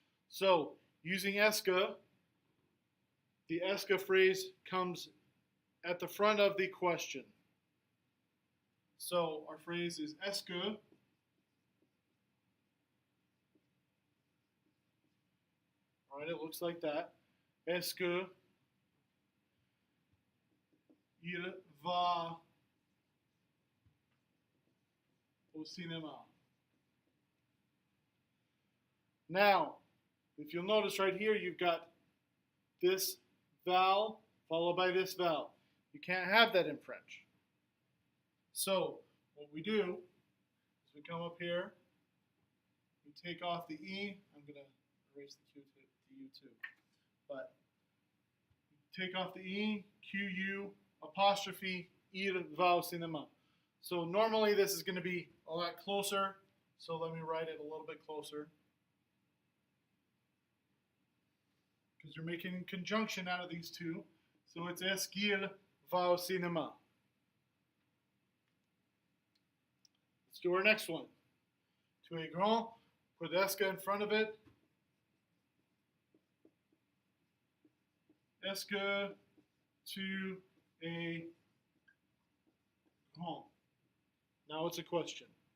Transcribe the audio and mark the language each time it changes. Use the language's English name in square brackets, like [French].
[English] So using est-ce, the est-ce phrase comes at the front of the question. So our phrase is est-ce que. All right, it looks like that. [French] Est-ce que il va au cinéma? [English] Now, if you'll notice right here, you've got this vowel followed by this vowel. You can't have that in French. So what we do is we come up here, we take off the E. I'm going to erase the Q to U too. But take off the E, QU, apostrophe, [French] il va au cinéma. [English] So normally this is going to be a lot closer. So let me write it a little bit closer. Because you're making a conjunction out of these two. So it's [French] est-ce qu'il va au cinéma. [English] Let's do our next one. [French] Tu es grand, [English] put est-ce que in front of it. [French] Est-ce que tu es grand? [English] Now it's a question.